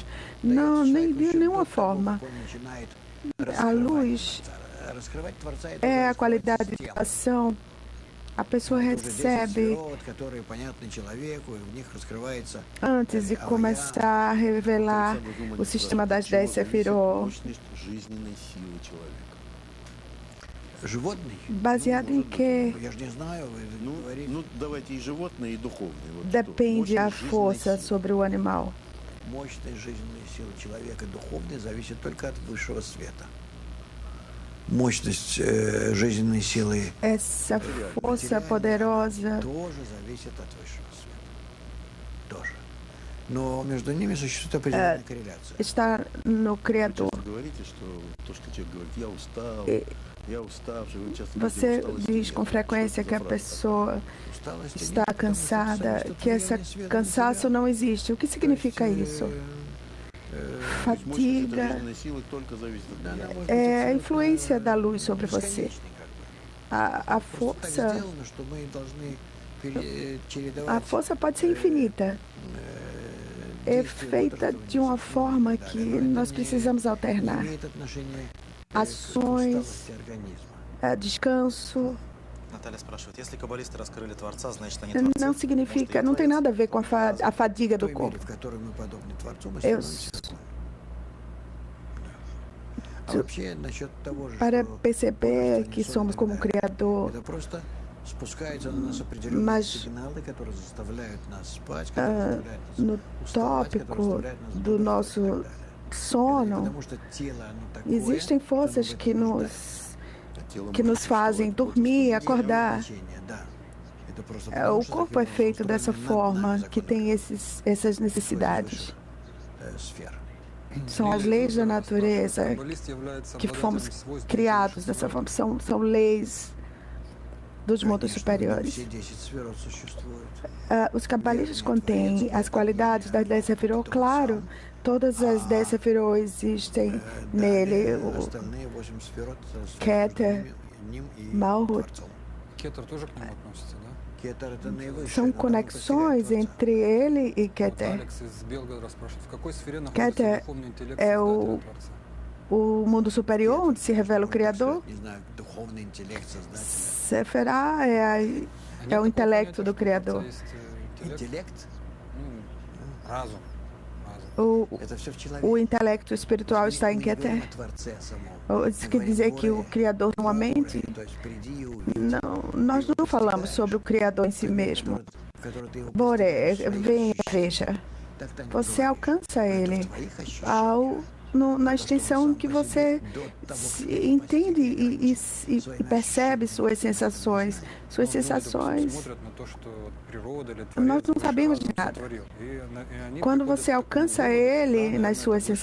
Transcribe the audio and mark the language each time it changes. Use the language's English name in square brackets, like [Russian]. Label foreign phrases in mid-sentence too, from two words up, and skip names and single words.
[Portuguese] Não, nem de nenhuma forma. A luz é a qualidade de ação. A pessoa recebe antes de começar a revelar o sistema das 10 Sefirot. [Russian] Мощность жизненной силы человека. Животный? [Portuguese] Baseado em que [Russian] Я же не знаю, вы говорите. Ну, давайте и животные, и духовные. Вот что? [Portuguese] depende a [Russian] Мощность жизненной [Portuguese] força [Russian] силы. [Portuguese] sobre o animal. [Russian] Мощность жизненной силы человека духовной зависит только от высшего света. Мощность жизненной силы [Portuguese] Essa força poderosa [Russian] тоже зависит от высшего света. Тоже. Но между ними существует определенная корреляция. [Portuguese] está no [Russian] Вы [Portuguese] Criador. [Russian] часто говорите, что то, что человек говорит, я ustavший, вы часто [Portuguese] Você [Russian] говорите, усталость [Portuguese] diz [Russian] нет. [Portuguese] com frequência que a pessoa [Russian] Усталости [Portuguese] está [Russian] нет, потому что [Portuguese] cansada, [Russian] это [Portuguese] que esse [Russian] влияние света [Portuguese] cansaço [Russian] на тебя. [Portuguese] não existe. O que significa isso? [Russian] То есть мощность этой [Portuguese] Fatiga [Russian] жизненной силы только зависит от Да, она влияния. может быть [Portuguese] é a [Russian] абсолютно [Portuguese] influência da luz sobre você. [Russian] бесконечной, как бы. [Portuguese] A [Russian] Просто так [Portuguese] força, [Russian] сделано, что мы должны [Portuguese] a [Russian] чередовать [Portuguese] força pode ser infinita. É [Russian] действия [Portuguese] feita [Russian] вот этого [Portuguese] de uma [Russian] несения. [Portuguese] forma [Russian] Да, [Portuguese] que [Russian] но это [Portuguese] nós [Russian] не [Portuguese] precisamos alternar. [Russian] имеет отношение к [Portuguese] Ações, [Russian] усталости организма. [Portuguese] descanso, [Russian] Наталья спрашивает, если каббалисты раскрыли Творца, значит они [Portuguese] não [Russian] творцы. [Portuguese] significa, [Russian] Может, и [Portuguese] não tem [Russian] творец? [Portuguese] nada a ver com a fadiga [Russian] В [Portuguese] do [Russian] той [Portuguese] corpo. [Russian] мере, в которой мы подобны Творцу, мы [Portuguese] Eu, [Russian] становимся таким. А вообще, насчет того же, [Portuguese] para [Russian] что [Portuguese] perceber [Russian] божество [Portuguese] que [Russian] не [Portuguese] somos como [Russian] создано, [Portuguese] Criador, [Russian] это просто спускаются на нас определенные [Portuguese] mas [Russian] сигналы, которые заставляют нас спать, которые заставляют нас [Portuguese] no [Russian] уставать, которые [Portuguese] tópico [Russian] заставляют нас [Portuguese] do [Russian] бодрствовать и [Portuguese] nosso [Russian] так далее. [Portuguese] sono, [Russian] Потому что тело, оно такое, [Portuguese] existem [Russian] что оно в [Portuguese] forças [Russian] этом [Portuguese] que [Russian] нуждается. [Portuguese] nos fazem dormir e acordar. [Russian] Значение, да. Это просто [Portuguese] O [Russian] потому, что [Portuguese] corpo [Russian] таким [Portuguese] é [Russian] образом [Portuguese] feito dessa [Russian] устроены [Portuguese] forma, [Russian] над [Portuguese] que tem essas necessidades. [Russian] сфер. [Portuguese] São as leis da natureza que fomos criados dessa forma. São leis dos mundos superiores. [Russian] Все 10 сферот существуют. [Portuguese] Os cabalistas contêm as qualidades das 10 Sefirot, claro. Todas as 10 Sefirot existem nele. [Russian] Остальные 8 сферот [Portuguese] Keter, [Russian] ним и [Portuguese] Malhut. [Russian] Творцом. Кетер тоже к нему относится, да? Кетер это наивысшее, [Portuguese] São [Russian] но там [Portuguese] conexões [Russian] постигает [Portuguese] entre ele e [Russian] Вот [Portuguese] Keter. [Russian] Алекс из Белгорода спрашивает, в какой сфере Кетер находится духовный интеллект [Portuguese] é [Russian] Создателя Творца? [Portuguese] o mundo superior, onde se revela o [Russian] Творца. [Portuguese] Criador. [Russian] Не знаю, духовный интеллект Создателя. [Portuguese] Seferá é o [Russian] Такое [Portuguese] intelecto [Russian] понятие, [Portuguese] do [Russian] что у [Portuguese] Criador. [Russian] Творца есть, интеллект, Интеллект разум. это все в [Portuguese] O [Russian] человеке. [Portuguese] intelecto espiritual está em [Russian] Мы не говорим [Portuguese] Keter. [Russian] о Творце самом. [Portuguese] Isso quer dizer que o Criador não mente? [Russian] То есть приди и увидь. [Portuguese] Não, nós não falamos sobre o Criador em si mesmo. [Russian] Который ты его [Portuguese] Bore, [Russian] постигаешь своих [Portuguese] venha, [Russian] ощущениях. [Portuguese] veja. [Russian] Так-то не [Portuguese] Você [Russian] бывает. [Portuguese] alcança ele [Russian] В твоих ощущениях. [Portuguese] na extensão que você entende e percebe suas sensações. Suas sensações. [Russian] Смотрят на то, что природа или [Portuguese] Nós [Russian] Творец, [Portuguese] não [Russian] высший [Portuguese] sabemos de [Russian] разум [Portuguese] nada. [Russian] сотворил. И они [Portuguese] Quando [Russian] приходят [Portuguese] você [Russian] к такому [Portuguese] alcança [Russian] выводу, [Portuguese] ele [Russian] да, [Portuguese] nas suas [Russian] высшая сила [Portuguese] sensações,